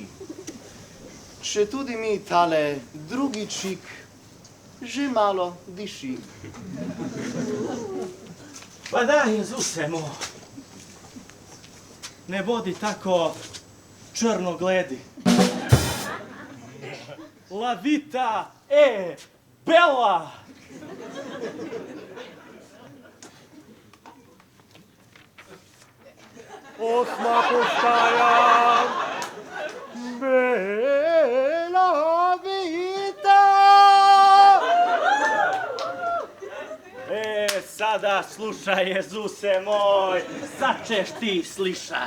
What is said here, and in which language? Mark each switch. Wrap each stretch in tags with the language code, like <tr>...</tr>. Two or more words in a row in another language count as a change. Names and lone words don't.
<sl>Če tudi mi tale drugi čik že malo diši. Pa da, Jezuse moj, ne bodi tako črnogledi.</sl> <it>La vita è bella!</it> <sl>Osma postaja, bela vita.</sl> <hr>Sada slušaj, Jezuse moj, sad ćeš ti slišat.</hr>